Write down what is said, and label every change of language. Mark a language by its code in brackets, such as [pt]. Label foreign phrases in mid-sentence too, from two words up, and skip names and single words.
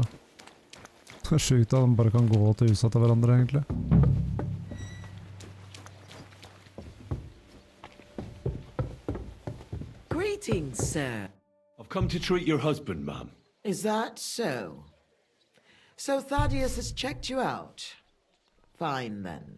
[no] Det er sjukt at de bare kan gå til huset til hverandre, egentlig. [en] Greetings, sir. I've come to treat your husband, ma'am. Is that so? So Thaddeus has checked you out? Fine, then.